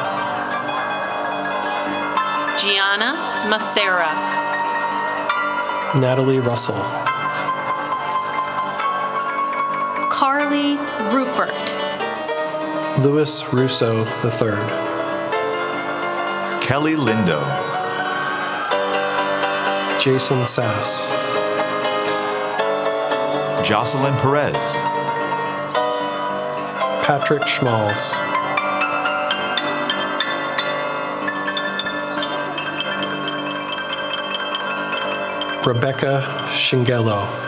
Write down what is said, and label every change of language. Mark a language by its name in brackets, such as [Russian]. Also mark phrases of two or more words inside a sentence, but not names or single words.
[English] Gianna Macera. Natalie Russell. Carly Rupert. Louis Russo III. Kelly Lindo. Jason Sass. Jocelyn Perez. Patrick Schmalz. Rebecca Shingelo.